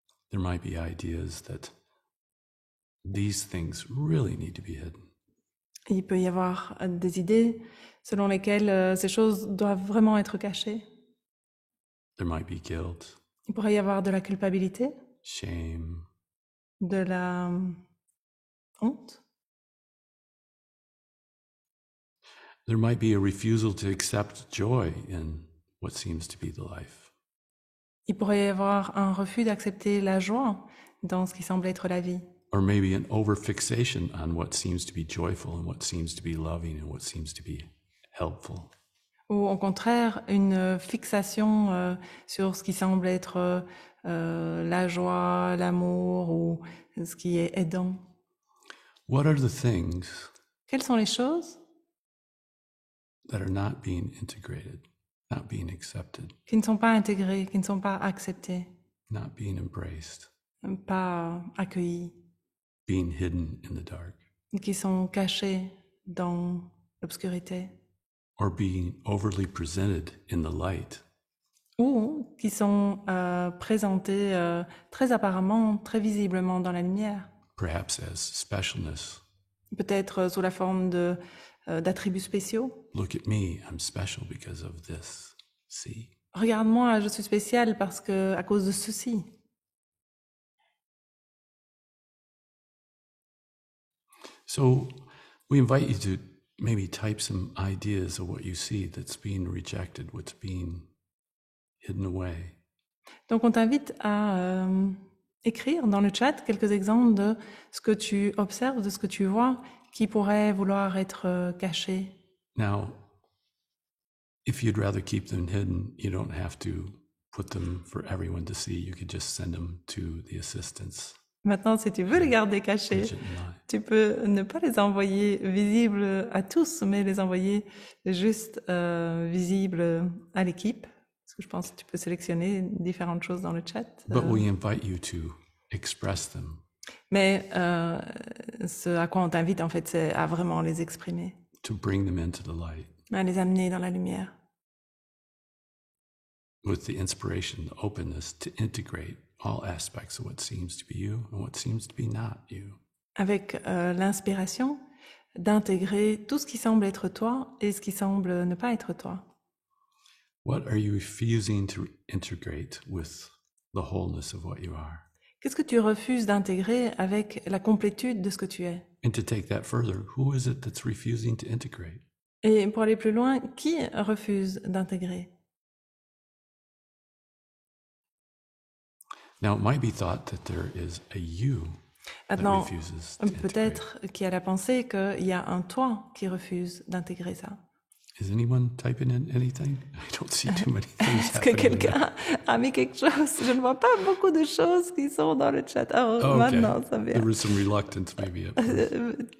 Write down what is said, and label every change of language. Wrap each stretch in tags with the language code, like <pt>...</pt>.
<en>There might be ideas that these things really need to be hidden.</en> <fr>Il peut y avoir des idées selon lesquelles ces choses doivent vraiment être cachées.</fr> <en>There might be guilt,</en> <fr>Il pourrait y avoir de la culpabilité,</fr> <en>shame,</en> <fr>de la honte.</fr> <en>there might be a refusal to accept joy in what seems to be the life.</en> <fr>Il pourrait y avoir un refus d'accepter la joie dans ce qui semble être la vie.</fr> <en>Or maybe an overfixation on what seems to be joyful and what seems to be loving and what seems to be helpful.</en> <fr>Ou au contraire, une fixation sur ce qui semble être la joie, l'amour ou ce qui est aidant.</fr> <en>What are the things</en> <fr>Quelles sont les choses</fr> <en>that are not being integrated, not being accepted,</en> <fr>qui ne sont pas intégrées, qui ne sont pas acceptées,</fr> <en>not being embraced,</en> <fr>pas accueillies,</fr> <en>being hidden in the dark,</en> <fr>qui sont cachées dans l'obscurité,</fr> <en>or being overly presented in the light?</en> <fr>ou qui sont présentées très apparemment, très visiblement dans la lumière,</fr> <en>Perhaps as specialness.</en> <fr>peut-être sous la forme d'attributs spéciaux.</fr> <en>Look at me, I'm special because of this. See?</en> <fr>Regarde-moi, je suis spécial parce que à cause de ceci.</fr> <en>So we invite you to maybe type some ideas of what you see that's being rejected, what's being hidden away.</en> <fr>Donc on t'invite à écrire dans le chat quelques exemples de ce que tu observes, de ce que tu vois, qui pourrait vouloir être caché.</fr> <en>Now, if you'd rather keep them hidden, you don't have to put them for everyone to see. You could just send them to the assistants.</en> <fr>Maintenant, si tu veux les garder cachés,</fr> <en>Bridget and I.</en> <fr>tu peux ne pas les envoyer visibles à tous, mais les envoyer juste visibles à l'équipe. Parce que je pense que tu peux sélectionner différentes choses dans le chat.</fr> <en>But we invite you to express them.</en> <fr>Mais ce à quoi on t'invite, en fait, c'est à vraiment les exprimer,</fr> <en>To bring them into the light</en> <fr>à les amener dans la lumière,</fr> <en>with the inspiration, the openness to integrate all aspects of what seems to be you and what seems to be not you.</en> <fr>avec l'inspiration d'intégrer tout ce qui semble être toi et ce qui semble ne pas être toi.</fr> <en>What are you refusing to integrate with the wholeness of what you are?</en> <fr>Qu'est-ce que tu refuses d'intégrer avec la complétude de ce que tu es?</fr> <en>And to take that further, who is it that's refusing to integrate?</en> <fr>Et pour aller plus loin, qui refuse d'intégrer?</fr> <en>Now, it might be thought that there is a you that</en> <fr>Maintenant,</fr> <en>refuses to integrate.</en> <fr>peut-être qu'il y a la pensée qu'il y a un toi qui refuse d'intégrer ça.</fr> <en>Is anyone typing in anything? I don't see too many things</en> <fr>Est-ce que</fr> <en>happening.</en> <fr>quelqu'un a mis quelque chose? Je ne vois pas beaucoup de choses qui sont dans le chat.</fr> <en>Oh, Okay.</en> <fr>maintenant, ça vient.</fr> <en>There was some reluctance maybe at first.</en>